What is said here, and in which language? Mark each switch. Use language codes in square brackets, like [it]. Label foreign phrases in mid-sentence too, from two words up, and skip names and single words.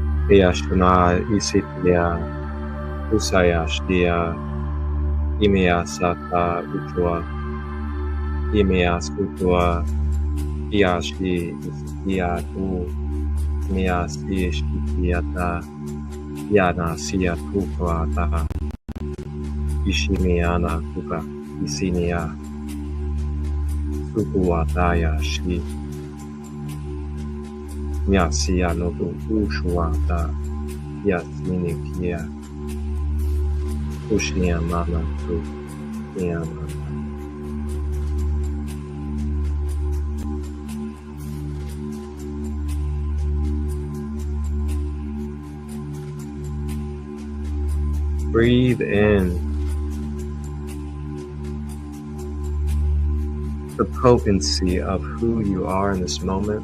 [en] Eyashuna Isitia Usayashtia Imeasata Utua Imeas Utua Iashi Istiatu Imeasi Ishtiata Yana Sia Tukuata Ishimiana Kuka Isinia Sukuataya Shi Nyasia Nobu Ushuata Yasinikia Ushiamana Tu Yamana. Breathe in the potency of who you are in this moment.